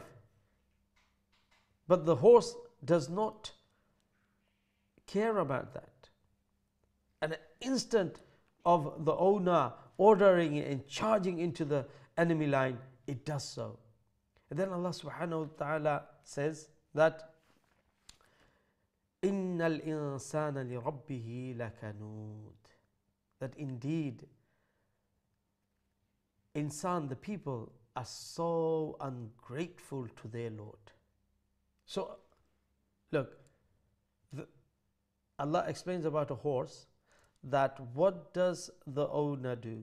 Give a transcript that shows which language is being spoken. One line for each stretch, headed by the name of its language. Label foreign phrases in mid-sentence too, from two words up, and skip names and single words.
English: But the horse does not care about that. An instant of the owner ordering it and charging into the enemy line, it does so. And then
Arabic: الله سبحانه وتعالى
English: says that
Arabic: إن الإنسان لربه لكنود,
English: that indeed insan, the people, are so ungrateful to their Lord. So look, Allah explains about a horse, that what does the owner do?